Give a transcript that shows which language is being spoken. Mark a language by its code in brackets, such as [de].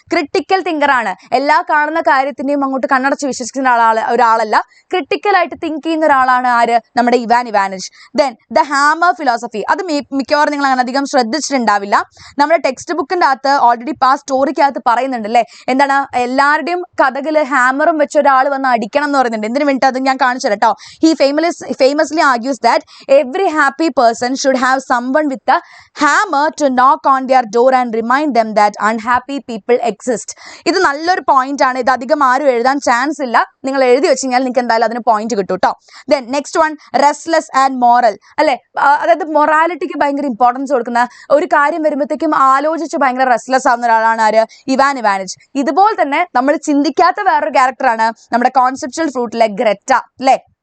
[ml] Critical thinker ആണ്, എല്ലാ കാണുന്ന കാര്യത്തിന്റെയും അങ്ങോട്ട് കണ്ണടച്ച് വിശ്വസിക്കുന്ന ഒരാളല്ല, ക്രിട്ടിക്കലായിട്ട് തിങ്ക് ചെയ്യുന്ന ഒരാളാണ് ആര്, നമ്മുടെ Ivan Ivanich. [en] then the hammer philosophy, [ml] അത് മിക്കവാറും നിങ്ങൾ അങ്ങനെ അധികം ശ്രദ്ധിച്ചിട്ടുണ്ടാവില്ല. നമ്മുടെ ടെക്സ്റ്റ് ബുക്കിന്റെ അകത്ത് ഓൾറെഡി ആ സ്റ്റോറിക്കകത്ത് പറയുന്നുണ്ട് അല്ലേ, എന്താണ് എല്ലാവരുടെയും കഥകള് ഹാമറും വെച്ച് ഒരാൾ വന്ന് അടിക്കണം എന്ന് പറയുന്നുണ്ട്. എന്തിനു വേണ്ടി അത് ഞാൻ കാണിച്ചു കേട്ടോ. [en] He famously argues that every happy person should have someone with a hammer to knock on their door and remind them that unhappy people exist. [ml] ഇത് നല്ലൊരു പോയിന്റ് ആണ്, ഇത് അധികം ആരും എഴുതാൻ ചാൻസ് ഇല്ല, നിങ്ങൾ എഴുതി വെച്ച് കഴിഞ്ഞാൽ നിങ്ങൾക്ക് എന്തായാലും അതിന് പോയിന്റ് കിട്ടും കേട്ടോ. [en] then next one restless and moral [ml] അല്ലെ, അതായത് മൊറാലിറ്റിക്ക് ഭയങ്കര ഇമ്പോർട്ടൻസ് കൊടുക്കുന്ന, ഒരു കാര്യം വരുമ്പോഴത്തേക്കും ആലോചിച്ച് ഭയങ്കര റെസ്റ്റ്ലെസ് ആവുന്ന ഒരാളാണ് ആര്, ഇവാൻ ഇവാനിച്ച്. ഇതുപോലെ തന്നെ നമ്മൾ ചിന്തിക്കാത്ത വേറൊരു ക്യാരക്ടറാണ് നമ്മുടെ കോൺസെപ്ച്വൽ ഫ്രൂട്ടിലെ ഗ്രറ്റ അല്ലെ.